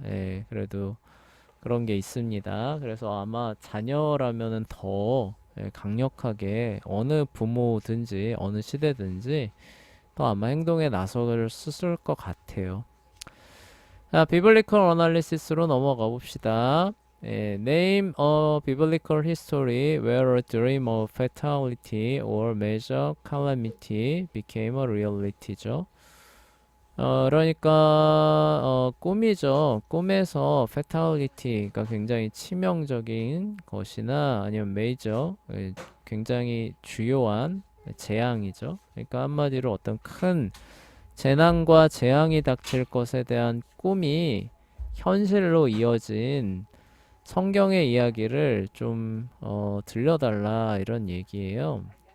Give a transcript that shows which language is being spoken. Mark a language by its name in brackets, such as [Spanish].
[Korean] 예, 그래도 그런 게 있습니다. 그래서 아마 자녀라면은 더 예, 강력하게 어느 부모든지 어느 시대든지 또 아마 행동에 나서를 쓰을 것 같아요. 자, 비블리컬 어널리시스로 넘어가 봅시다. [English] 예, name a biblical history where a dream of fatality or major calamity became a reality죠. [Korean] 그러니까 꿈이죠. 꿈에서 fatality가 굉장히 치명적인 것이나 아니면 major, 굉장히 주요한 재앙이죠. 그러니까 한마디로 어떤 큰 재난과 재앙이 닥칠 것에 대한 꿈이 현실로 이어진 성경의 이야기를 좀 들려달라 이런 얘기예요.